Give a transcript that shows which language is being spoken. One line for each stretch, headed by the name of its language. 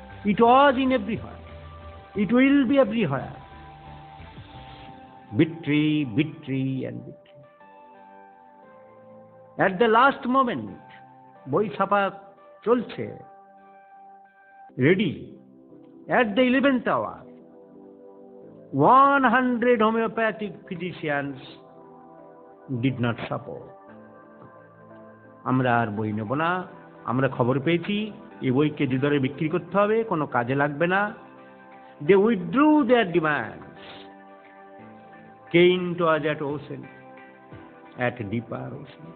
English: It was in everywhere. It will be everywhere. Victory and victory. At the last moment,
Bangla: বই ছাপা চলছে, ready.
English: At the 11th hour, 100 homeopathic physicians did not support.
Bangla: আমরা আর বই নেব না, আমরা খবর পেয়েছি এই বই কেজি দরে বিক্রি করতে হবে, কোনো কাজে লাগবে না।
English: They withdrew their demands. Kent was at ocean, at deeper ocean.